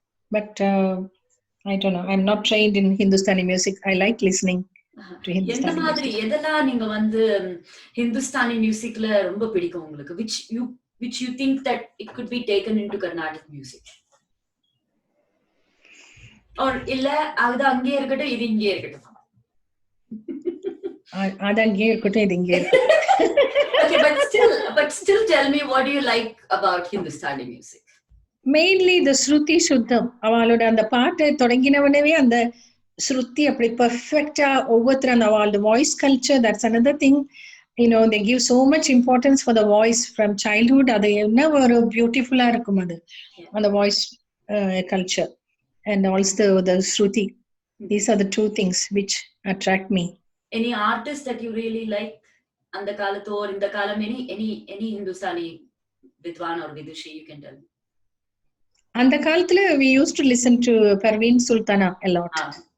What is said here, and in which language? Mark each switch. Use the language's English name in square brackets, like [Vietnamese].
[English] But I don't know, I'm not trained in Hindustani music. I like listening to Hindustani music. [Tamil] எதெல்லாம் நீங்க வந்து Hindustani musicல ரொம்ப பிடிக்கும் உங்களுக்கு, [English] which you think that it could be taken into Carnatic music? [Tamil] Or இல்ல அது அங்கே இருக்கட்டும் இது இங்கே இருக்கட்டும்? அது அங்கேயே இருக்கட்டும், இது இங்கே இருக்கட்டும். [English] Okay, but still tell me, what do you like about Hindustani music? [Tamil] Mainly த ஸ்ருதி சுத்தம். அவளோட அந்த பாட்டு தொடங்கினவனவே அந்த ஸ்ருதி அப்படி பர்ஃபெக்டா ஒவ்வொருத்தர் அந்த அவளோட voice culture, that's another thing. [English] They give so much importance for the voice from childhood. [Tamil] அது என்ன ஒரு பியூட்டிஃபுல்லா இருக்கும் அது, அந்த voice culture and also the shruti. [English] These are the two things which attract me. Any artist that you really like and the kalatho or in the kalam, any Hindustani vidwan or vidushi you can tell me? And the kalathula we used to listen to Parveen Sultana a lot.